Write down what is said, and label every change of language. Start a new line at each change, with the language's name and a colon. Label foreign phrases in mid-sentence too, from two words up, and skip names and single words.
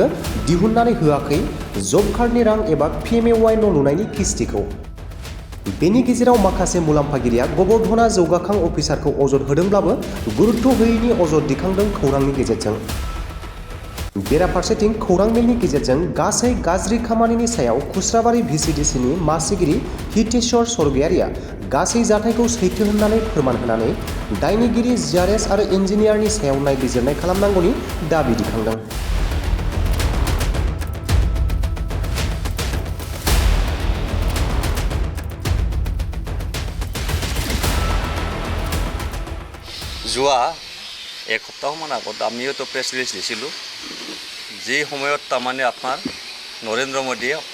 Bodo: दिहुननानै होआखै जब कार्डनि रां एबा पिएमएवाइ न' लुनायनि किस्तिखौ बेनि गेजेराव माखासे मुलाम्फागिरिया गबरधना जौगाखां अफिसारखौ अजद होदोंब्लाबो गुरुत्व होयैनि अजद दिखांदों खौरांनि गेजेरजों बेराफारसेथिं खौरां मेलनि गेजेरजों गासै गाज्रि खामानिनि सायाव खुस्राबारि भिसिडिसिनि मासिगिरि हितेश्वर स्वर्गियारिया गासै जाथायखौ सैथो होननानै फोरमान होनानै दायनिगिरि जिआरएस आरो इन्जिनियारनि सायाव नायबिजिरनाय खालामनांगौनि दाबि दिखांदों
Assamese: যোৱা এক সপ্তাহমান আগত আমিও তো প্ৰেছ ৰিলিজ দিছিলোঁ যি সময়ত তাৰমানে আপোনাৰ নৰেন্দ্ৰ মোদীয়ে